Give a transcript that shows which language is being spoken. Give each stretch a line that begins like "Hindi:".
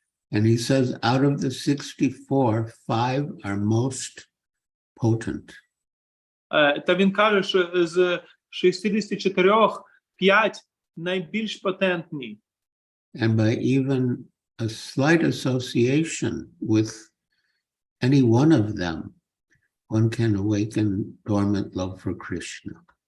English: And he says out of the 64, 5 are most potent.
Ukrainian: Та він каже, що з 64 5 найбільш патентні.
English: And by even a slight association with any one of them, one can awaken dormant love for Krishna.